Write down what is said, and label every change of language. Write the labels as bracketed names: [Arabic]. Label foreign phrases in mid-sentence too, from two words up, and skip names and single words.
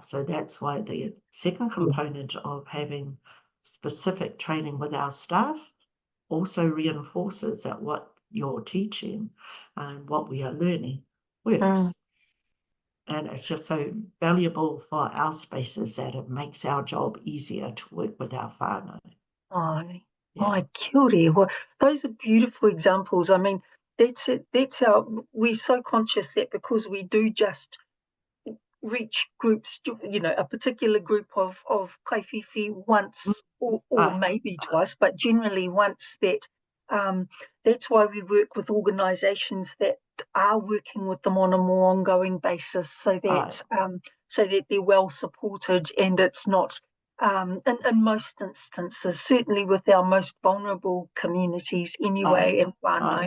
[English] So that's why the second component of having specific training with our staff also reinforces that what you're teaching and what we are learning works. And it's just so valuable for our spaces that it makes our job easier to work with our whānau. Ai, Yeah. [Māori] kia ora. [English] Well, those are beautiful examples. I mean, that's it. That's our, we're so conscious that because we do just reach groups, you know, a particular group of kaiwhiwhi once or maybe twice, but generally once, that that's why we work with organisations that are working with them on a more ongoing basis, so that they're well supported, and it's not in most instances, certainly with our most vulnerable communities anyway, and whānau.